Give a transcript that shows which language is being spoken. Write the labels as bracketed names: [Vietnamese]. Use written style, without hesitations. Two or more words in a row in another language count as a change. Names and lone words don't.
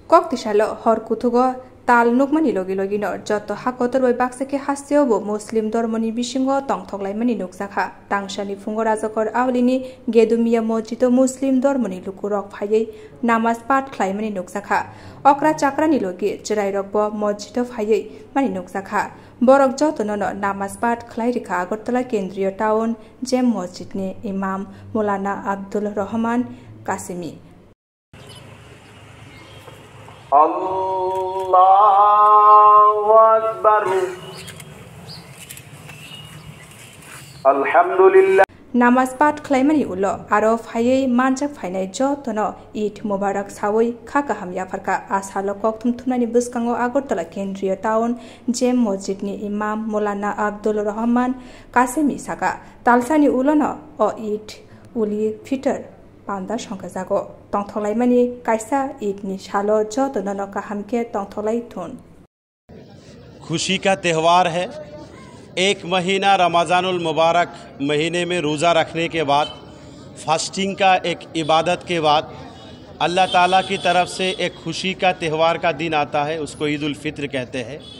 [Kok Borok] kok tisalo hor kutugo tal nukmani logi no joto hakotor bai baksake hasteobo muslim dormoni bisingo tongthoklaimani nukjakha tangshani fungo rajakor awlini gedumiya mosjido muslim dormoni lukurok phaiye namaz pat khlaimani nukjakha okra chakrani logi chirairokbo mosjido phaiye mani nukjakha borok joto no namaz pat khlairika agartala kendriya town jem mosjidni imam Maulana Abdul Rahman Kasimi [Arabic] الله أكبر الحمد لله [Kok Borok] Namaz pat khlaimani ulo aro phaiye manjak phainai jotono [Arabic] عيد مبارك [Kok Borok] sawoi khaka hamya pharka asalo koktum thumnani buskango agartala kendriya town jem mosjidni imam Maulana Abdul Rahman Kasimi saka talsani ulono o [Arabic] عيد الفطر [Kok Borok] panda সংখ্যাজাগো তংথলাইমানি কাইসা ঈদনি সালো যতনন কাহামকে तंगथलाई थुन [Hindi] खुशी का त्यौहार है। एक महीना रमज़ानुल मुबारक महीने में रोज़ा रखने के बाद फास्टिंग का एक इबादत के बाद अल्लाह ताला की तरफ से एक खुशी का त्यौहार का दिन आता है, उसको ईद उल फित्र कहते हैं।